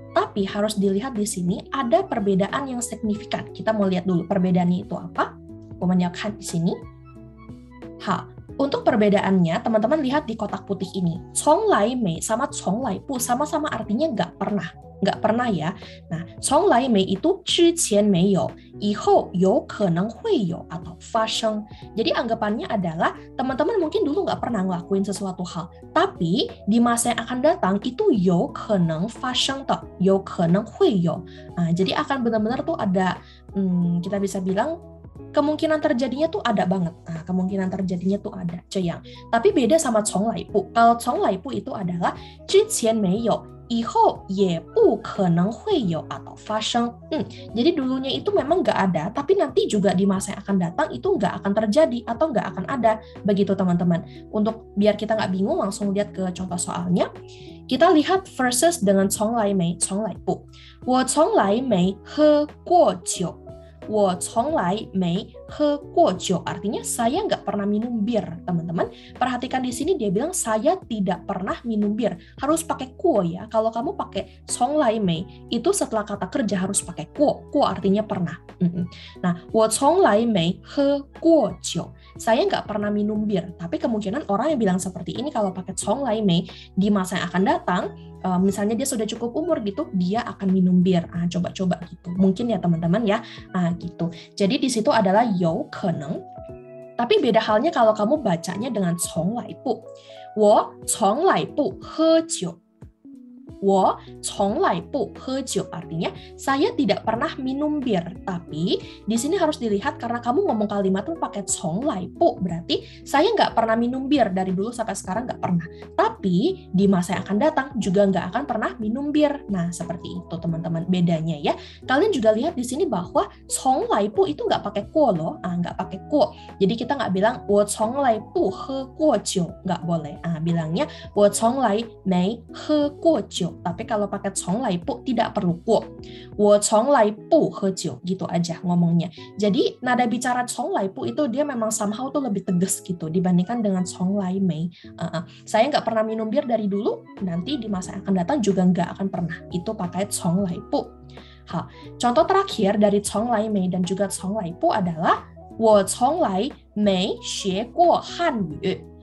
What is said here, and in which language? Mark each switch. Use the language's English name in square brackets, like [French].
[Indonesian] Tapi harus dilihat di sini ada perbedaan yang signifikan. Kita mau lihat dulu perbedaannya itu apa. Di sini. Untuk perbedaannya, teman-teman lihat di kotak putih ini. 从来没 sama 从来不 sama-sama artinya nggak pernah. Nggak pernah ya. Nah, 从来没 itu [Chinese] 之前没有，以后有可能会有 [Indonesian] atau 发生。 Jadi anggapannya adalah teman-teman mungkin dulu nggak pernah ngelakuin sesuatu hal, tapi di masa yang akan datang itu [Chinese] 有可能发生的，有可能会有。 [Indonesian] Nah, jadi akan benar-benar tuh ada, kita bisa bilang kemungkinan terjadinya tuh ada banget. Nah, kemungkinan terjadinya tuh ada, Ceyang. Tapi beda sama 从来不. Kalau 从来不 itu adalah [Chinese] 之前没有。以后也不可能会有 [Indonesian] atau 发生. Jadi dulunya itu memang nggak ada, tapi nanti juga di masa yang akan datang itu nggak akan terjadi atau nggak akan ada. Begitu teman-teman. Untuk biar kita nggak bingung, langsung lihat ke contoh soalnya. Kita lihat verses dengan 从来没, 从来不. [Chinese] 我从来没喝过酒. 我从来没喝过酒, [Indonesian] artinya saya nggak pernah minum bir, teman-teman. Perhatikan di sini dia bilang saya tidak pernah minum bir. Harus pakai 过 ya. Kalau kamu pakai 从来没, itu setelah kata kerja harus pakai 过. 过 artinya pernah. [Chinese] Nah, 我从来没喝过酒. [Indonesian] Saya nggak pernah minum bir. Tapi kemungkinan orang yang bilang seperti ini kalau pakai 从来没 di masa yang akan datang, misalnya dia sudah cukup umur gitu, dia akan minum bir. Coba-coba gitu. Mungkin ya teman-teman ya. Gitu. Jadi di situ adalah 有可能. Tapi beda halnya kalau kamu bacanya dengan 从来不. [Chinese] 我从来不喝酒. 我从来不喝酒, [Indonesian] artinya saya tidak pernah minum bir. Tapi di sini harus dilihat karena kamu ngomong kalimat itu pakai 从来不, berarti saya nggak pernah minum bir dari dulu sampai sekarang nggak pernah. Tapi di masa yang akan datang juga nggak akan pernah minum bir. Nah seperti itu teman-teman bedanya ya. Kalian juga lihat di sini bahwa 从来不 itu nggak pakai 过 loh, nggak pakai 过. Jadi kita nggak bilang [Chinese] 我从来不喝过酒, [Indonesian] nggak boleh. Bilangnya [Chinese] 我从来没喝过酒. [Indonesian] Tapi kalau pakai 从来不 tidak perlu 过. [Chinese] 我从来不喝酒, [Indonesian] gitu aja ngomongnya. Jadi nada bicara 从来不 itu dia memang [English] somehow [Indonesian] tuh lebih tegas gitu dibandingkan dengan 从来没. Saya nggak pernah minum bir dari dulu, nanti di masa yang akan datang juga nggak akan pernah. Itu pakai 从来不. Contoh terakhir dari 从来没 dan juga 从来不 adalah [Chinese] 我从来没学过汉语.